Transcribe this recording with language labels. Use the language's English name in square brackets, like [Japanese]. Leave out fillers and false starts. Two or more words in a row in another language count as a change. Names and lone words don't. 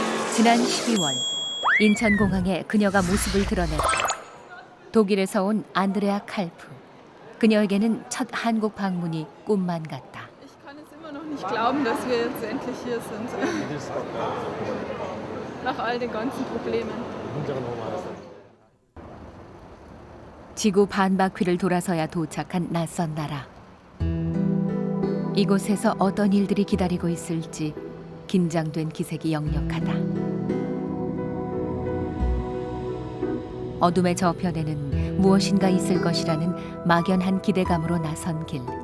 [Korean] 지난 12월 인천공항에 그녀가 모습을 드러냈다. 독일에서 온 안드레아 칼프. 그녀에게는 첫 한국 방문이 꿈만 같다. [German] Ich kann es immer noch nicht glauben, dass wir jetzt endlich hier sind. Nach all den ganzen Problemen. [Korean] 지구 반바퀴를 돌아서야 도착한 낯선 나라. 이곳에서 어떤 일들이 기다리고 있을지 긴장된 기색이 역력하다. 어둠의 저편에는 무엇인가 있을 것이라는 막연한 기대감으로 나선 길.